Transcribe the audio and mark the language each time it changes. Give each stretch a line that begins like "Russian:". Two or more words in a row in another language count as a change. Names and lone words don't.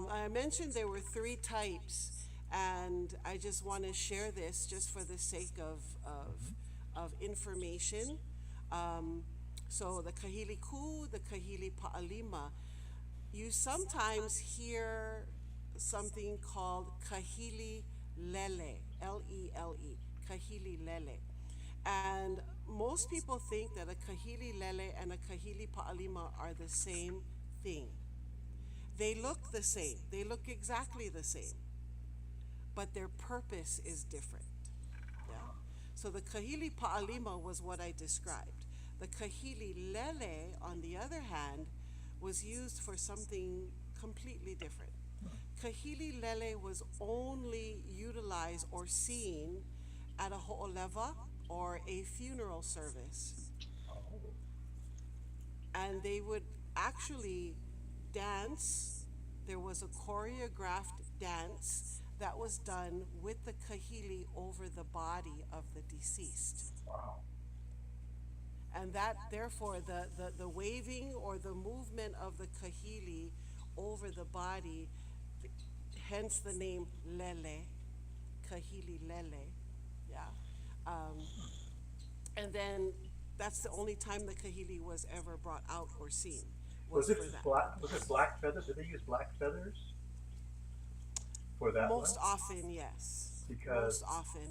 English: I mentioned there were three types, and I just want to share this just for the sake of information. Um, so the
Hawaiian: kahili ku,
English: the
Hawaiian: kahili pa'alima,
English: you sometimes hear something called
Hawaiian: kahili lele, Lele, kahili lele.
English: And most people think that a
Hawaiian: kahili lele
English: and a
Hawaiian: kahili pa'alima
English: are the same thing. They look the same, they look exactly the same, but their purpose is different. Yeah. So the
Hawaiian: kahili pa'alima
English: was what I described.
Hawaiian: The kahili lele,
English: on the other hand, was used for something completely different.
Hawaiian: Kahili lele
English: was only utilized or seen at a ho'oleva or a funeral service. Oh. And they would actually dance. There was a choreographed dance that was done with the kahili over the body of the deceased. Wow. And that, therefore, the waving or the movement of the kahili over the body, hence the name
Hawaiian: lele, kahili lele.
English: Yeah. Um, and then that's the only time the kahili was ever brought out or seen, Was was it for that black? Was it purpose. black feathers? Did they use black feathers for that one? Most often, yes. Because Most often.